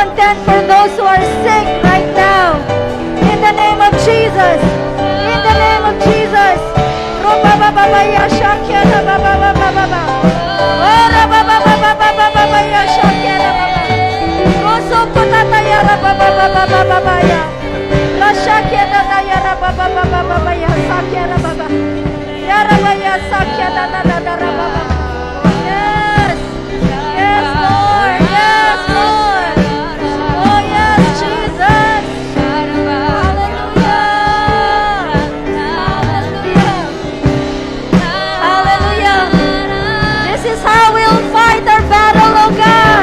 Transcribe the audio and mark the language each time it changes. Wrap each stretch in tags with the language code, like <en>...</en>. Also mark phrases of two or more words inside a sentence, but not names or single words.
<en>heaven for those who are sick right now. In the name of Jesus. In the name of Jesus. Roba baba baya shakya na baba baba baba. Ora baba baba baba baba ya shakya na baba. Roso kotata ya baba baba baba baya. Rashakya na ya baba baba baba ya sakya na baba. Ya raba ya sakya na baba. Yes. Yes, Lord. Yes, Lord. Oh, yes, Jesus. Hallelujah. Hallelujah. Hallelujah. This is how we'll fight our battle, oh God.</en>